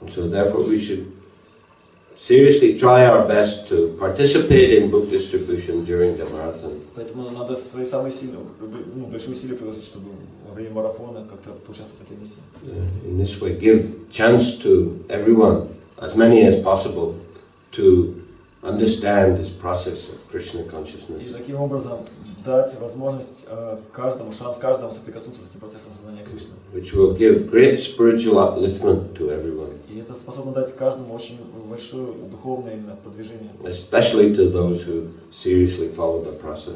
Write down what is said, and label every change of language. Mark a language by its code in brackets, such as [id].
[en] So therefore we should seriously try our best to participate in book distribution during the marathon. [ru] Поэтому надо свои самые сильные, большие усилия приложить, чтобы во время марафона как-то поучаствовать в этой миссии. [en] In this way, give chance to everyone, as many as possible, to understand this process of Krishna consciousness. [ru] И таким образом дать возможность каждому, шанс каждому соприкоснуться с этим процессом сознания Кришны. [en] Which will give great spiritual upliftment to everyone. [ru] И это способно дать каждому очень большое духовное именно продвижение. [en] Especially to those who seriously follow the process.